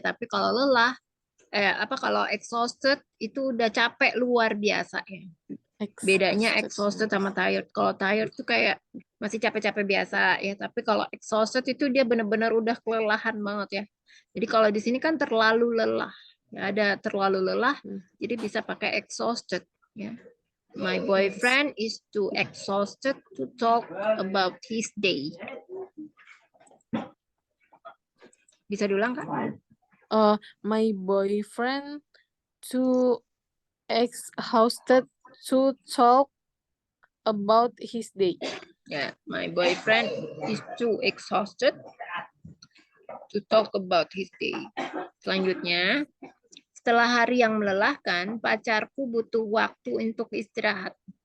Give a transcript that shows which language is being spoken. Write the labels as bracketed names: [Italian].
[Indonesian] Tapi kalau lelah, kalau exhausted itu udah capek luar biasa ya. Bedanya exhausted sama tired. Kalau tired tuh kayak masih capek-capek biasa ya. Tapi kalau exhausted itu dia benar-benar udah kelelahan banget ya. Jadi kalau di sini kan terlalu lelah. Ya, ada terlalu lelah, jadi bisa pakai exhausted ya. [English] My boyfriend is too exhausted to talk about his day. [Indonesian] Bisa diulang kan? [English] My boyfriend too exhausted to talk about his day. Yeah, my boyfriend is too exhausted to talk about his day. [Indonesian] Selanjutnya, setelah hari yang melelahkan, pacarku butuh waktu untuk istirahat.